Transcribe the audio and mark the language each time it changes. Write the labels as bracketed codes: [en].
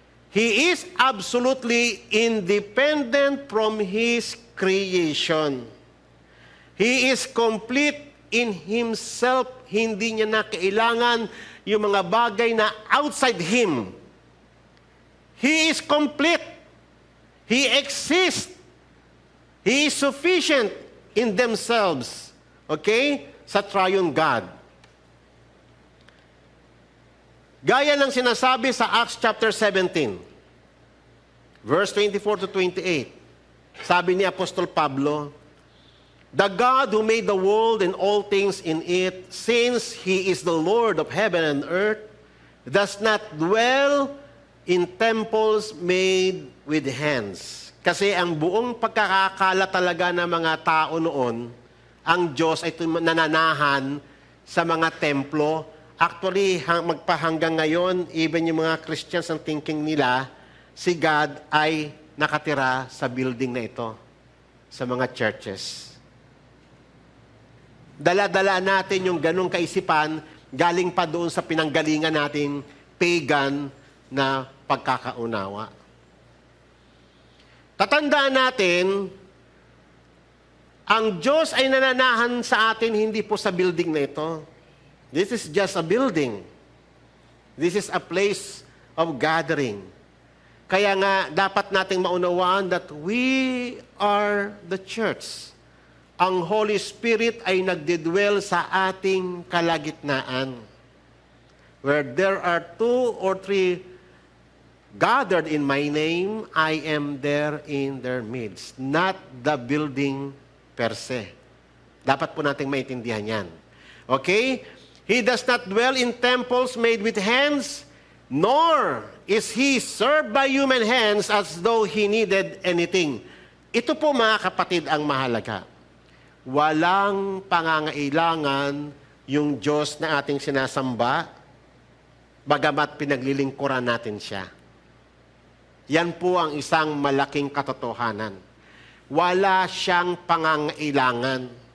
[en] He is absolutely independent from His creation. He is complete in Himself. [tl] Hindi niya na kailangan yung mga bagay na [en] outside Him. He is complete. He exists. He is sufficient in themselves. Okay? [tl] Sa triune God. Gaya ng sinasabi sa Acts chapter 17, verse 24 to 28. Sabi ni Apostol Pablo, [en] "The God who made the world and all things in it, since He is the Lord of heaven and earth, does not dwell in temples made with hands." [tl] Kasi ang buong pagkakakala talaga ng mga tao noon, ang Diyos ay nananahan sa mga templo. Actually, magpahanggang ngayon, even yung mga Christians ang thinking nila, si God ay nakatira sa building na ito, sa mga churches. Dala-dala natin yung ganong kaisipan, galing pa doon sa pinanggalingan natin, pagan na pagkakaunawa. Tatandaan natin, ang Diyos ay nananahan sa atin hindi po sa building na ito. [en] This is just a building. This is a place of gathering. [tl] Kaya nga, dapat nating maunawaan [en] that we are the church. Ang Holy Spirit ay nagdidwell sa ating kalagitnaan. Where there are 2 or 3 gathered in my name, I am there in their midst. Not the building per se. [tl] Dapat po nating maintindihan yan. [en] Okay? He does not dwell in temples made with hands, nor is He served by human hands as though He needed anything. [tl] Ito po, mga kapatid, ang mahalaga. Walang pangangailangan yung Diyos na ating sinasamba, bagamat pinaglilingkuran natin siya. Yan po ang isang malaking katotohanan. Wala siyang pangangailangan.